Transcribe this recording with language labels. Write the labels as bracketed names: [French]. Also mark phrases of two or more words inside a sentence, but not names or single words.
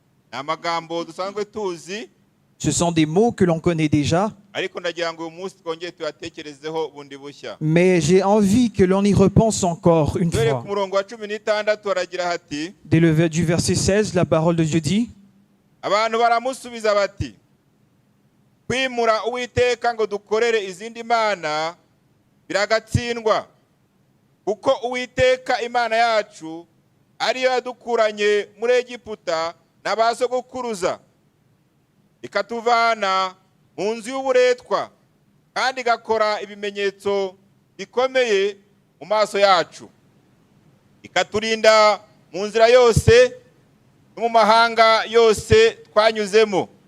[French] Ce sont des mots que l'on connaît déjà. Mais j'ai envie que l'on y repense encore une fois. Dès du verset 16, la parole de Dieu dit: [Kinyarwanda] kwimura Uwiteka ngo dukorere izindi mana biragatsindwa kuko Uwiteka Imana yacu ariyo yadukuranye muri Egiputa n'abasogokuruza ikatuvana mu nzu y'uburetwa kandi igakora ibimenyetso bikomeye mu maso yacu ikaturinda mu nzira yose no mu mahanga yose twanyuzemo.